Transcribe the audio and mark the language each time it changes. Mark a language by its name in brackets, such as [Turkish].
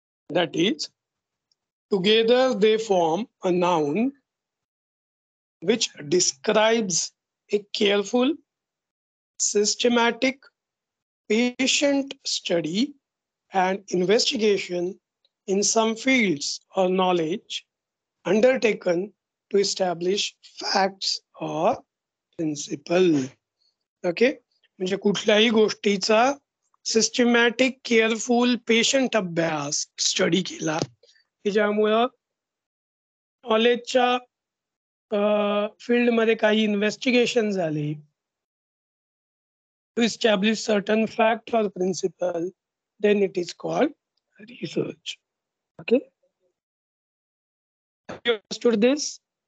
[English] That is, together they form a noun which describes a careful, systematic, patient study and investigation in some fields or knowledge undertaken to establish facts or principle. [Marathi] Okay, म्हणजे कुठल्याही गोष्टीचा systematic, careful, patient अभ्यास, study केला की ज्यामुळं नॉलेजच्या फील्डमध्ये काही investigation झाले, [English] to establish certain fact or principle, then it is called research. Okay, have you understood this?